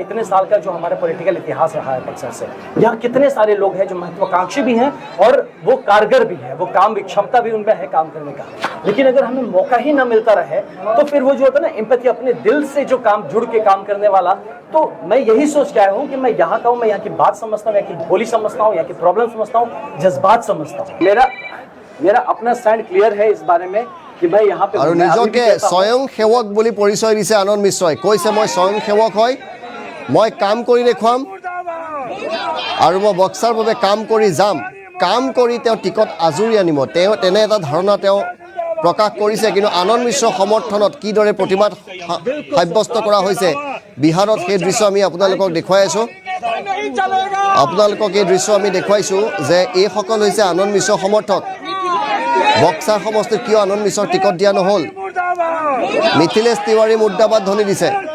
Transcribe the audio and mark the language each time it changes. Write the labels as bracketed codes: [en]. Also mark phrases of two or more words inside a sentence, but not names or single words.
[hi] इतने साल का जो हमारा पॉलिटिकल इतिहास रहा है बक्सर से यहाँ कितने सारे लोग हैं जो महत्वाकांक्षी भी हैं और वो कारगर भी है वो काम क्षमता भी उनमें है काम करने का लेकिन अगर हमें मौका ही ना मिलता रहे तो फिर वो जो होता है ना एम्पैथी अपने दिल से जो काम जुड़ के काम करने वाला तो मैं यही सोच के आया हूँ कि मैं यहाँ का हूँ मैं यहाँ की बात समझता हूँ यहाँ की बोली समझता हूँ यहाँ की प्रॉब्लम समझता हूँ जज्बात समझता हूँ मेरा अपना स्टैंड क्लियर है इस बारे में कि मैं यहाँ पे [as] আৰু নিজকে স্বয়ং সেৱক বুলি পৰিচয় দিছে আনন্দ মিশ্ৰই কৈছে মই স্বয়ং সেৱক হয় মই কাম কৰি দেখুৱাম আৰু মই বক্সাৰ বাবে কাম কৰি যাম কাম কৰি তেওঁ টিকট আজুৰি আনিব তেওঁ তেনে এটা ধাৰণা তেওঁ প্ৰকাশ কৰিছে কিন্তু আনন্দ মিশ্ৰৰ সমৰ্থনত কিদৰে প্ৰতিবাদ সাব্যস্ত কৰা হৈছে বিহাৰত সেই দৃশ্য আমি আপোনালোকক দেখুৱাই আছোঁ আপোনালোকক এই দৃশ্য আমি দেখুৱাইছোঁ যে এইসকল হৈছে আনন্দ মিশ্ৰৰ সমৰ্থক বক্সাৰ সমষ্টিত কিয় আনন্দ মিশ্ৰৰ টিকট দিয়া নহ'ল মিথিলেশ তিৱাৰী মুৰ্দাবাদ ধ্বনি দিছে